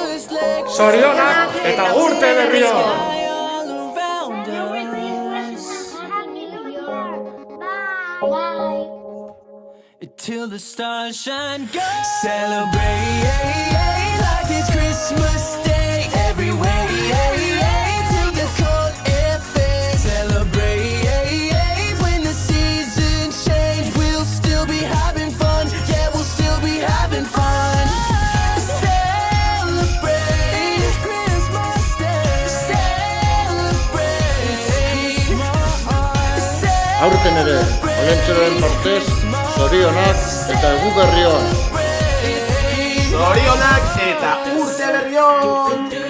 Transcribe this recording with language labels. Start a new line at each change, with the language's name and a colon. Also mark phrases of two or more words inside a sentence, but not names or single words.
Basque: Zorionak eta urte berri on!
English: Till the stars shine gold. Celebrate like it's Christmas Day everywhere. Till the cold air fades. Celebrate when the seasons change. We'll still be having fun. Yeah, we'll still be having fun. Celebrate it's Christmas Day. Celebrate.
Basque: Aurten ere, Olentzeroren partez, zorionak eta egun berri on! Zorionak eta urte berri on!